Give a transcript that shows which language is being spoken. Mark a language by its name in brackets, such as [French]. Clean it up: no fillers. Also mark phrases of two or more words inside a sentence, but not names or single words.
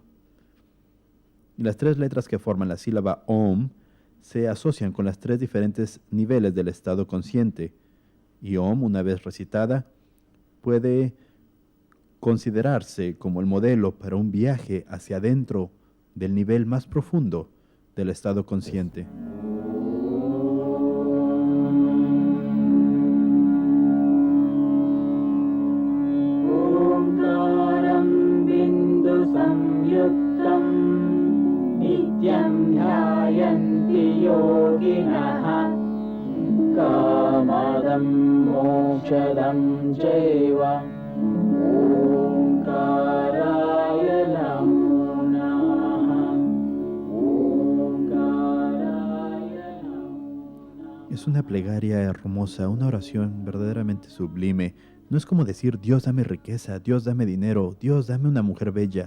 [Spanish] Y las tres letras que forman la sílaba Om se asocian con las tres diferentes niveles del estado consciente. Y Om, una vez recitada, puede considerarse como el modelo para un viaje hacia adentro del nivel más profundo del estado consciente. [Sanskrit] Omkaram bindu samyuktam nityam dhyayanti yoginaha kamadam mokshadam jaiva omkaraya namo namaha omkaraya namo namaha. [Spanish] Es una plegaria hermosa, una oración verdaderamente sublime. No es como decir, Dios dame riqueza, Dios dame dinero, Dios dame una mujer bella.